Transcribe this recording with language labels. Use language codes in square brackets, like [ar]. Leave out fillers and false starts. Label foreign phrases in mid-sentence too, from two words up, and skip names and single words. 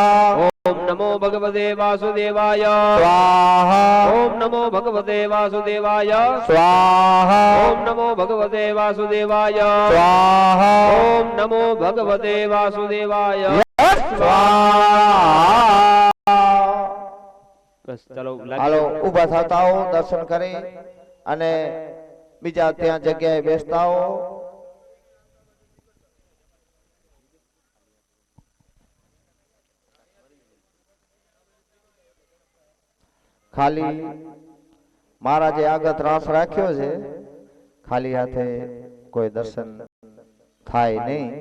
[sa] ओम नमो भगवते वासुदेवाय स्वाहा ओम नमो भगवते वासुदेवाय स्वाहा ओम नमो भगवते वासुदेवाय स्वाहा ओम नमो भगवते वासुदेवाय स्वाहा [hi] बस चलो [gu] હાલો ઊભા થતા હો દર્શન કરી અને બીજા ત્યાં જગ્યાએ બેસતા હો ખાલી મહારાજે આગળ ત્રાસ રાખ્યો છે ખાલી હાથે કોઈ દર્શન થાય નહીં